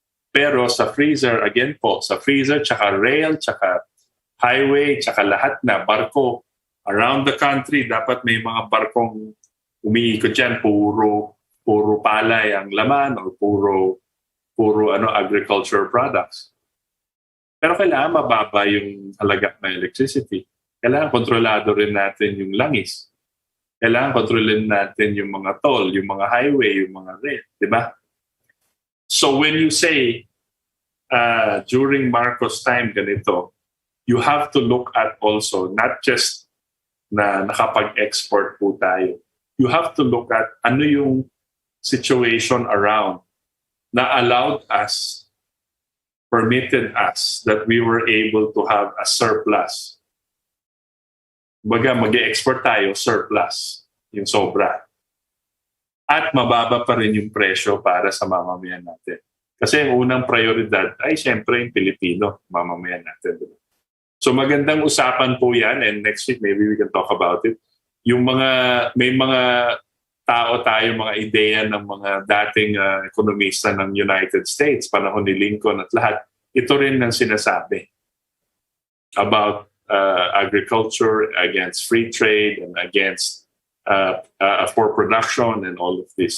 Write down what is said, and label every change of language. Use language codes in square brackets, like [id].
[tl] Pero sa freezer, again po, sa freezer, tsaka rail, tsaka highway, tsaka lahat na barko [en] around the country, [tl] dapat may mga barkong umiikot dyan, puro palay ang laman o puro agriculture products. Pero kailangan mababa yung halaga ng electricity. Kailangan kontrolado rin natin yung langis. Kailangan kontrolin natin yung mga toll, yung mga highway, yung mga rail. Di ba? [en] So when you say during Marcos time [tl] ganito, [en] you have to look at also not just [tl] na nakapag-export po tayo. [en] You have to look at [tl] ano yung [en] situation around na allowed us, permitted us that we were able to have a surplus. [tl] Baga mag-export tayo, surplus, yung sobra. At mababa pa rin yung presyo para sa mamamayan natin. Kasi ang unang prioridad ay siyempre yung Pilipino, mamamayan natin. [en] So [tl] magandang usapan po yan, [en] and next week maybe we can talk about it. [tl] Yung may mga tao tayo, mga ideya ng mga dating ekonomista ng United States, panahon ni Lincoln at lahat, ito rin ang sinasabi [en] about agriculture, against free trade, and against for production and all of this.